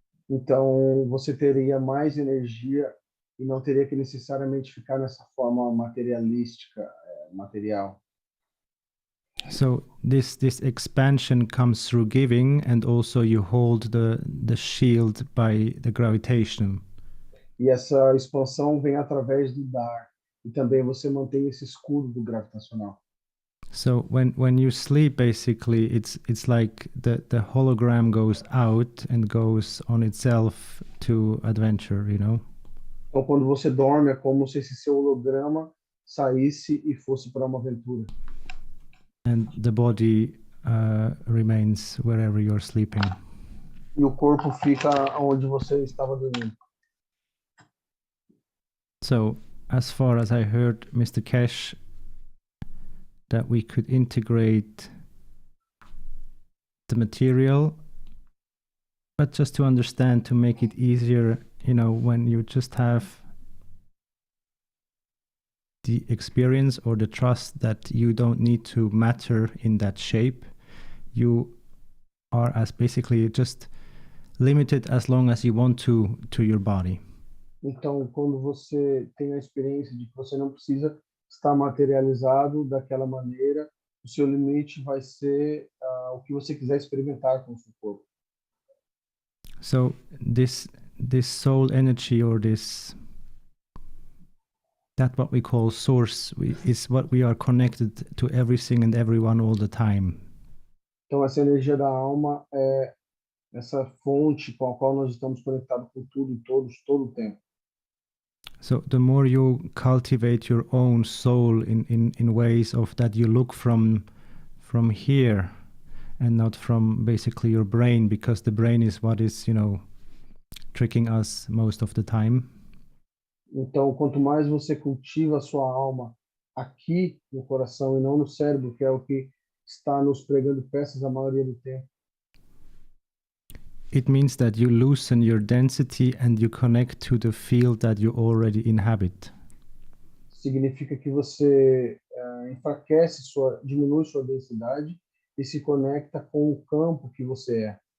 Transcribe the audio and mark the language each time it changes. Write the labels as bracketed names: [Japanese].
[Portuguese] Então você teria mais energia e não teria que necessariamente ficar nessa forma materialística, material. [English] So this expansion comes through giving, and also you hold the shield by the gravitation. [Portuguese] E essa expansão vem através do dar, e também você mantém esse escudo do gravitacional. [English] So when you sleep, basically it's like the hologram goes out and goes on itself to adventure, [Portuguese] Então quando você dorme é como se esse seu holograma saísse e fosse para uma aventura. [English] And the body remains wherever you're sleeping. [Portuguese] E o corpo fica onde você estava dormindo. [English] So as far as I heard, Mr. Keshe, that we could integrate the material, but just to understand, to make it easier, when you just have the experience or the trust that you don't need to matter in that shape, you are as basically just limited as long as you want to your body. [Portuguese] Então, quando você tem a experiência de que você não precisa estar materializado daquela maneira, o seu limite vai ser o que você quiser experimentar com o seu corpo. [English] So this soul energy, or that what we call source, is what we are connected to everything and everyone all the time. [Portuguese] Então, essa energia da alma é essa fonte com a qual nós estamos conectados com tudo e todos, todo o tempo. [English] So the more you cultivate your own soul in ways of that you look from here and not from basically your brain, because the brain is what is, tricking us most of the time. [Portuguese] Então, quanto mais você cultiva a sua alma aqui no coração e não no cérebro, que é o que está nos pregando peças a maioria do tempo, [English] it means that you loosen your density and you connect to the field that you already inhabit. [Portuguese] significa que você enfraquece diminui sua densidade e se conecta com o campo que você é.